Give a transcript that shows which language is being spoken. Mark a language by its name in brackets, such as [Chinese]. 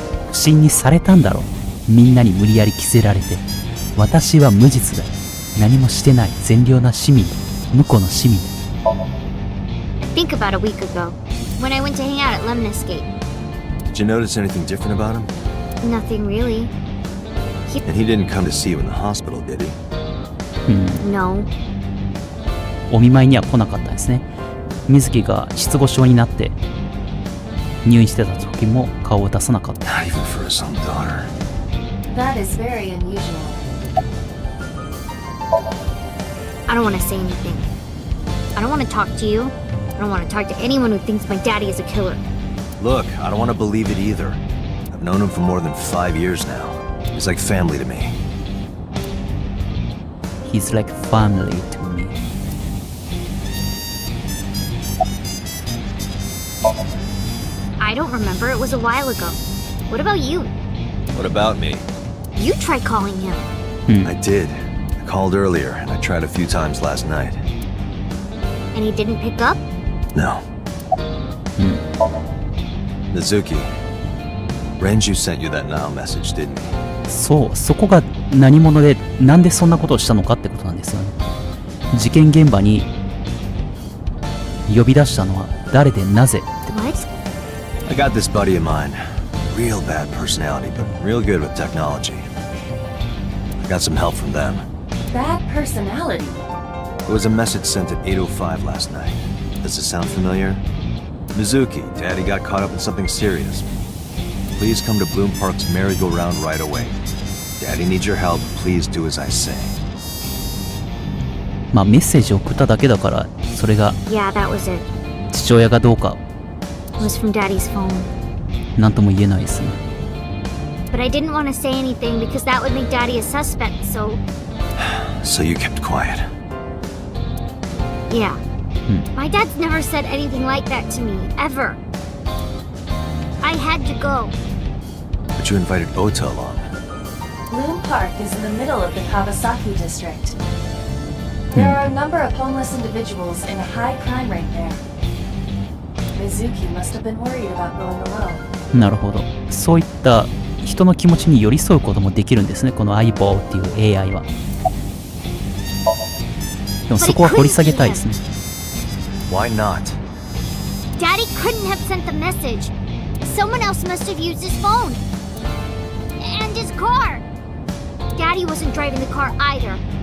[Japanese] 不審にされたんだろう。みんなに無理やり着せられて。私は無実だ。何もしてない善良な市民だ。向こうの市民だ。 [English] I think about a week ago, when I went to hang out at Lemnis Gate. Did you notice anything different about him? Nothing really. And he didn't come to see you in the hospital, did he? No. [Japanese] お見舞いには来なかったですね。水木が失語症になって入院してた時も顔を出さなかった。 [English] Not even for his own daughter. That is very unusual. I don't want to say anything. I don't want to talk to you. I don't want to talk to anyone who thinks my daddy is a killer. Look, I don't want to believe it either. I've known him for more than 5 years now. He's like family to me. He's like family to me. I don't remember. It was a while ago. What about you? What about me? You tried calling him. I did. I called earlier, and I tried a few times last night. And he didn't pick up? No. Mizuki, Renju sent you that now message, didn't he? [Japanese] そう、そこが何者で、なんでそんなことをしたのかってことなんですよね。事件現場に呼び出したのは誰でなぜって。 [English] What? I got this buddy of mine. Real bad personality, but real good with technology. I got some help from them. Bad personality. It was a message sent at 8:05 last night. Does it sound familiar? Mizuki, Daddy got caught up in something serious. Please come to Bloom Park's merry-go-round right away. Daddy needs your help. Please do as I say. [Japanese] まあメッセージを送っただけだから、それが [English] Yeah, that was it. [Japanese] 父親がどうか [English] It was from Daddy's phone. [Japanese] なんとも言えないですね。 [English] But I didn't want to say anything because that would make Daddy a suspect, so So you kept quiet. yeah. My dad's never said anything like that to me, ever. I had to go. But you invited Ota along. Bloom Park is in the middle of the Kawasaki district. There are a number of homeless individuals and a high crime rate there. Mizuki must have been worried about going alone. [Japanese] なるほど。そういった人の気持ちに寄り添うこともできるんですね、この相棒っていう AI は。でもそこは掘り下げたいですね。 [English] Why not? Daddy couldn't have sent the message. Someone else must have used his phone. And his car. Daddy wasn't driving the car either.